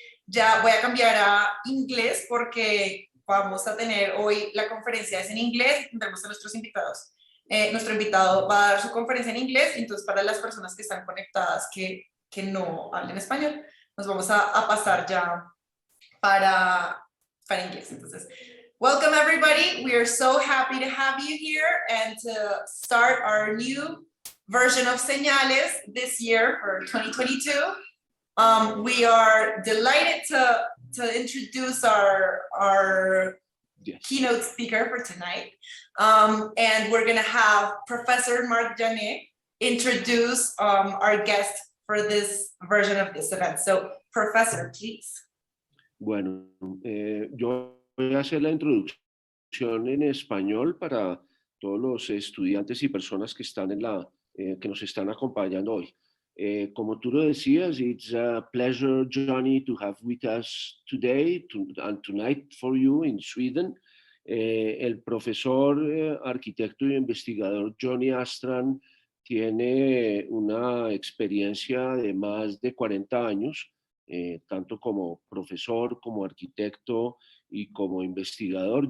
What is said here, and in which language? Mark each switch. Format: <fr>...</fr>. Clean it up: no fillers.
<es>Ya voy a cambiar a inglés porque vamos a tener hoy la conferencia es en inglés, tendremos a nuestros invitados. Nuestro invitado va a dar su conferencia en inglés, entonces para las personas que están conectadas que no hablen español, nos vamos a pasar ya para inglés. Entonces,</es> <en>welcome everybody. We are so happy to have you here and to start our new version of Señales this year for 2022. We are delighted to introduce our keynote speaker for tonight. And we're going to have Professor Marc Janet introduce our guest for this version of this event. So, Professor, please.</en> <es>Bueno, yo voy a hacer la introducción en español para todos los estudiantes y personas que están que nos están acompañando hoy. Como tú lo decías,</es> <en>it's a pleasure, Johnny, to have with us today and tonight for you in Sweden.</en> <es>El profesor, arquitecto y investigador Johnny Åstrand tiene una experiencia de más de 40 años, tanto como profesor, como arquitecto y como investigador.</es>